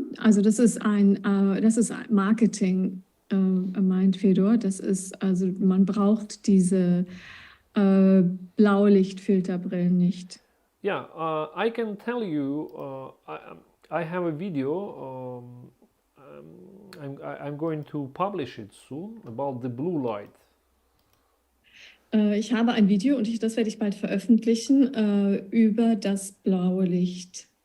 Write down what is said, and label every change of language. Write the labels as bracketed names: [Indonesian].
[German] Also das ist ein Marketing, meint Fedor. Das ist, also man braucht diese Blaulichtfilterbrillen nicht. [English] Yeah, I can tell you, I have a video, I'm going to publish it soon, about the blue light. [German] Ich habe ein Video und das werde ich bald veröffentlichen über das blaue Licht.